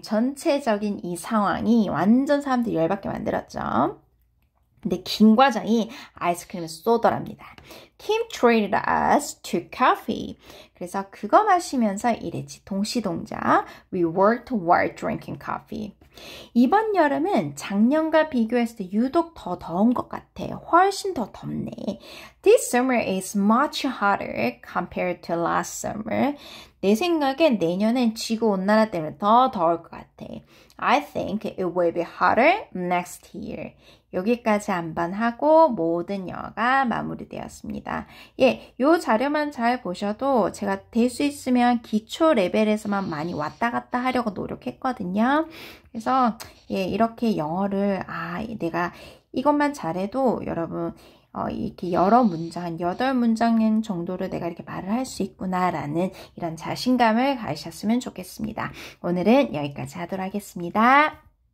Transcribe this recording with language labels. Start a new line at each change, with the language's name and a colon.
Korean: 전체적인 이 상황이 완전 사람들이 열받게 만들었죠. 근데 김 과장이 아이스크림을 쏘더랍니다.
English: Kim treated us to coffee.
Korean: 그래서 그거 마시면서 이랬지. 동시동작.
English: We worked while drinking coffee.
Korean: 이번 여름은 작년과 비교했을 때 유독 더 더운 것 같아. 훨씬 더 덥네.
English: This summer is much hotter compared to last summer.
Korean: 내 생각엔 내년엔 지구온난화 때문에 더 더울 것 같아.
English: I think it will be hotter next year.
Korean: 여기까지 한번 하고 모든 영어가 마무리되었습니다. 예, 요 자료만 잘 보셔도 제가 될 수 있으면 기초 레벨에서만 많이 왔다 갔다 하려고 노력했거든요. 그래서 예, 이렇게 영어를 내가 이것만 잘해도 여러분 이렇게 여러 문장, 한 8문장 정도를 내가 이렇게 말을 할 수 있구나라는 이런 자신감을 가지셨으면 좋겠습니다. 오늘은 여기까지 하도록 하겠습니다.